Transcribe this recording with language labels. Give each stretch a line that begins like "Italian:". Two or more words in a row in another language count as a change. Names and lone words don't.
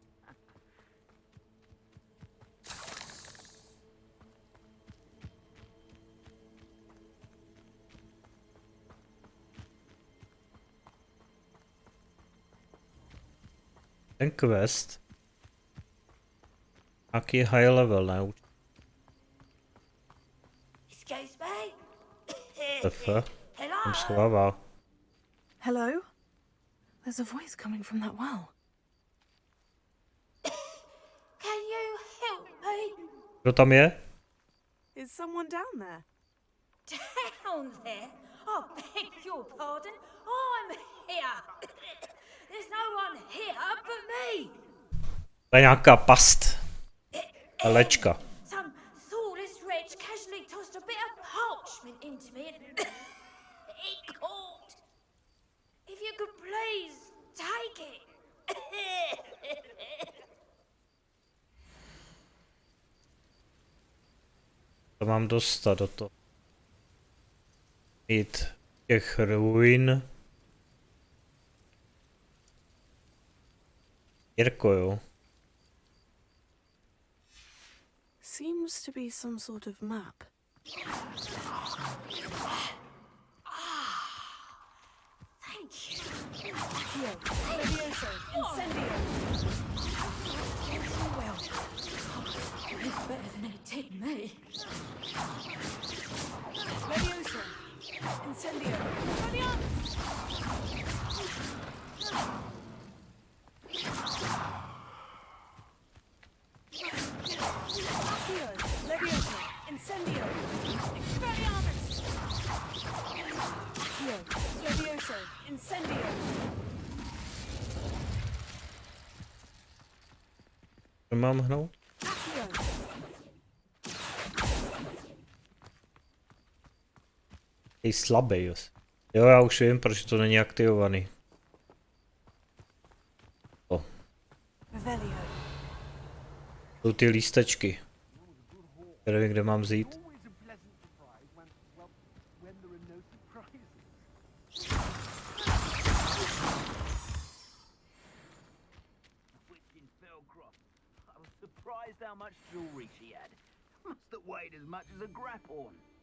Czech: Ten quest. Jaký
English: high level,
Czech: ne?
English: Excuse me?
Czech: Tam schovává.
English: Hello? There's a voice coming from that well. Can you help me?
Czech: Kdo tam je?
English: Is someone down there? Down there? I beg your pardon. I'm here. There's no one here but me.
Czech: To je nějaká past. Lečka.
English: Some thoughtless wretch casually tossed a bit of parchment into me and it caught. If you could please take it.
Czech: To mám dostat do toho. Mít těch ruin. Jirko, jo.
English: Seems to be some sort of map. Thank you. Here, Levioso, Incendio. Well, it's better than it did me. Levioso, Incendio. Here, Levioso, Incendio. Expelliarmus. Here, Levioso, Incendio.
Czech: Co mám hnout? Je slabý, jo. Jo, já už vím, proč to není aktivovaný. O. Jsou ty lístečky. Nevím, kde mám vzít.
English: How much jewelry she had. Must have weighed as much as a grapehorn.